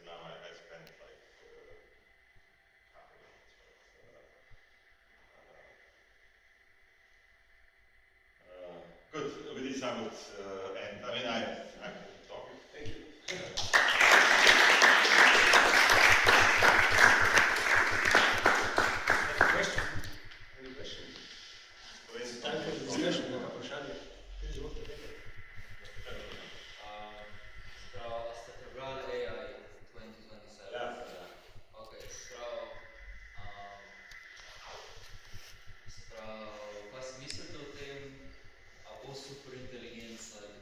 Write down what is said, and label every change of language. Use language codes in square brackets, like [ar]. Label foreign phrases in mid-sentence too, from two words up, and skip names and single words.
[en] Now I spend like half a minute, right? Good. With this, I would end. I mean, I could talk. Thank you. Any questions? It's time for the discussion. [sl] Ste prebrali AI 2027? [en] Yeah. [sl] Ok, kaj si mislite o tem, a bo superinteligenca